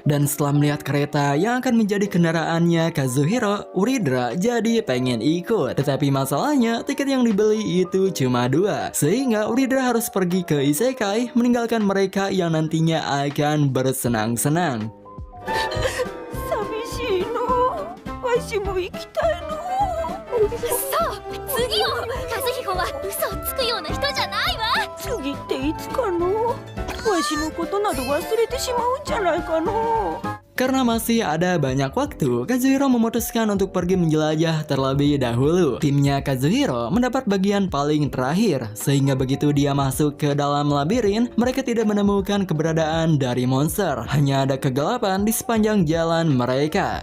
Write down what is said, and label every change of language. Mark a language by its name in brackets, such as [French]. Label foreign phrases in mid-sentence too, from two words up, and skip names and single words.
[Indonesian] Dan setelah melihat kereta yang akan menjadi kendaraannya Kazuhiro, Uridra jadi pengen ikut. Tetapi masalahnya tiket yang dibeli itu cuma 2, sehingga Uridra harus pergi ke Isekai meninggalkan mereka yang nantinya akan bersenang-senang. [Japanese] 寂しいの。わしも行きたいの。そう次よ。和彦は嘘をつくような人じゃないわ。次っていつかの。わしのことなど忘れてしまうんじゃないかの。 [Indonesian] Karena masih ada banyak waktu, Kazuhiro memutuskan untuk pergi menjelajah terlebih dahulu. Timnya Kazuhiro mendapat bagian paling terakhir, sehingga begitu dia masuk ke dalam labirin, mereka tidak menemukan keberadaan dari monster. Hanya ada kegelapan di sepanjang jalan mereka.